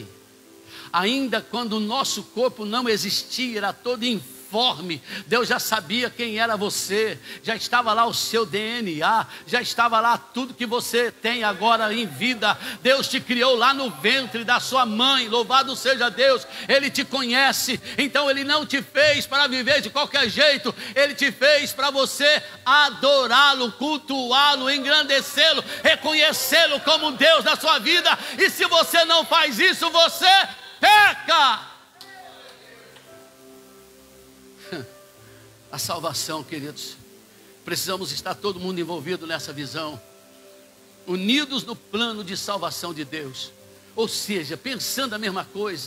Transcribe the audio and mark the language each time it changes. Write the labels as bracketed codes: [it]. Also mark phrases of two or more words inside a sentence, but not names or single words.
[pt] Ainda quando o nosso corpo não existia, era todo informe, Deus já sabia quem era você, já estava lá o seu DNA, já estava lá tudo que você tem agora em vida. Deus te criou lá no ventre da sua mãe, louvado seja Deus. Ele te conhece, então Ele não te fez para viver de qualquer jeito, Ele te fez para você adorá-lo, cultuá-lo, engrandecê-lo, reconhecê-lo como Deus na sua vida. E se você não faz isso, você peca. A salvação, queridos, precisamos estar todo mundo envolvido nessa visão, unidos no plano de salvação de Deus, ou seja, pensando a mesma coisa.